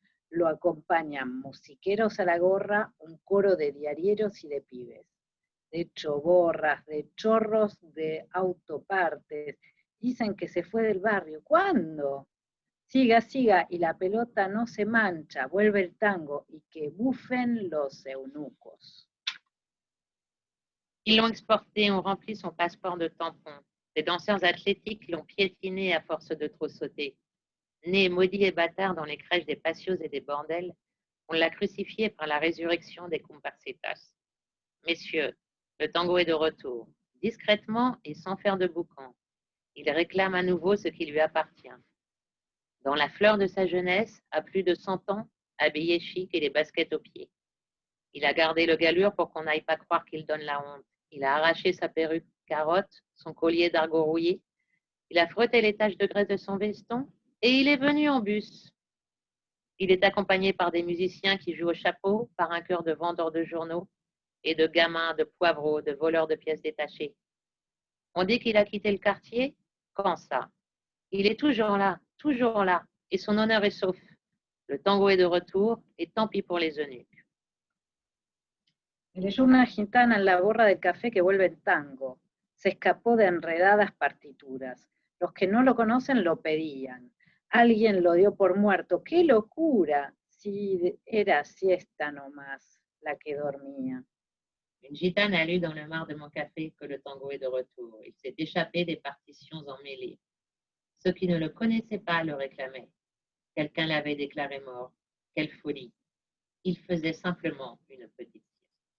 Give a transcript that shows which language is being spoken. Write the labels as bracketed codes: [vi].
[es] Lo acompañan musiqueros a la gorra, un coro de diarieros y de pibes, de choborras, de chorros, de autopartes. Dicen que se fue del barrio. ¿Cuándo? Siga, siga, y la pelota no se mancha, vuelve el tango, y que bufen los eunucos. [fr] Ils l'ont exporté, ont rempli son passeport de tampons. Des danseurs athlétiques l'ont piétiné à force de trop sauter. Né maudit et bâtard dans les crèches des patios et des bordels, on l'a crucifié par la résurrection des comparsitas. Messieurs, le tango est de retour, discrètement et sans faire de boucan. Il réclame à nouveau ce qui lui appartient. Dans la fleur de sa jeunesse, à plus de 100 ans, habillé chic et les baskets aux pieds. Il a gardé le galure pour qu'on n'aille pas croire qu'il donne la honte. Il a arraché sa perruque carotte, son collier d'argot rouillé. Il a frotté les taches de graisse de son veston et il est venu en bus. Il est accompagné par des musiciens qui jouent au chapeau, par un chœur de vendeurs de journaux et de gamins, de poivreaux, de voleurs de pièces détachées. On dit qu'il a quitté le quartier. Quand ça? Il est toujours là, et son honneur est sauf. Le tango est de retour, et tant pis pour les eunuques. [es] Leyó una gitana en la borra del café que vuelve el tango. Se escapó de enredadas partituras. Los que no lo conocen lo pedían. Alguien lo dio por muerto. ¡Qué locura! Si era siesta nomás la que dormía. [fr] Une gitane a lu dans le mar de mon café que le tango est de retour. Il s'est échappé des partitions emmêlées. Ceux qui ne le connaissaient pas le réclamaient. Quelqu'un l'avait déclaré mort. Quelle folie! Il faisait simplement une petite sieste.